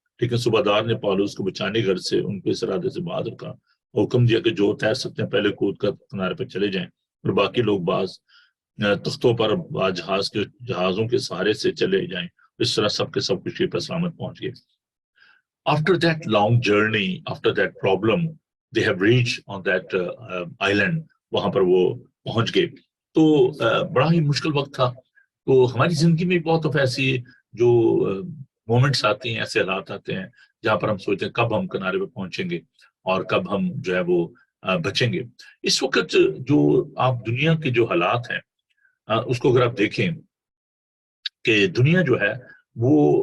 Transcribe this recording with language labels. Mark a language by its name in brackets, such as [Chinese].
[Urdu] لیکن صوبہ دار نے پالوس کو بچانے گھر سے ان کو اس ارادے سے باہر رکھا، حکم دیا کہ جو تیر سکتے ہیں پہلے کود کر کنارے پہ چلے جائیں، اور باقی لوگ بعض تختوں پر جہازوں کے سہارے سے چلے جائیں. اس طرح سب کے سب خوشی پر سلامت پہنچ گئے. [English] After that long journey, after that problem, they have reached on that island. [Urdu] وہاں پر وہ پہنچ گئے. تو بڑا ہی مشکل وقت تھا. تو ہماری زندگی میں بہت دفعہ ایسی جو مومنٹس آتی ہیں، ایسے حالات آتے ہیں جہاں پر ہم سوچتے ہیں کب ہم کنارے پہ پہنچیں گے اور کب ہم جو ہے وہ بچیں گے. اس وقت جو آپ دنیا کے جو حالات ہیں اس کو اگر آپ دیکھیں کہ دنیا جو ہے وہ